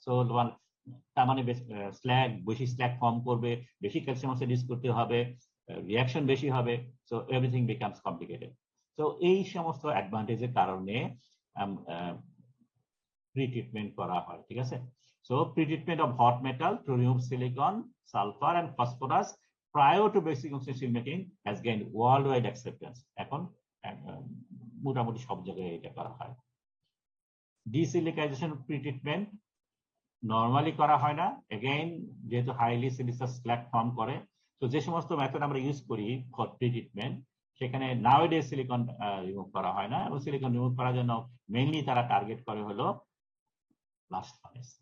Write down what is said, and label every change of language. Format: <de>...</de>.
<bn>So তার মানে বেশি স্ল্যাগ ফর্ম করবে, বেশি ক্যালসিয়াম অক্সাইড ইউজ করতে হবে, রিঅ্যাকশন বেশি হবে,</bn> <en>So everything becomes complicated.</en> <bn>So এই সমস্ত অ্যাডভান্টেজের কারণে প্রি ট্রিটমেন্ট করা হয়, ঠিক আছে।</bn> <en>So pre-treatment of hot metal to remove silicon, sulfur and phosphorus prior to basic oxygen steel making has gained worldwide acceptance.</en> <bn>এখন মোটামুটি সব জায়গায় এটা করা হয়। ডিসিলিকাইজেশন প্রি-ট্রিটমেন্ট নরমালি করা হয় না, এগেইন যেহেতু হাইলি সিলিকাস স্ল্যাগ ফর্ম করে। তো যে সমস্ত মেথড আমরা ইউজ করি ফর প্রি-ট্রিটমেন্ট সেখানে নাওডেজ সিলিকন রিমুভ করা হয় না, এবং সিলিকন রিমুভ করার জন্য মেইনলি তারা টার্গেট করে হলো ব্লাস্ট ফার্নেস।</bn>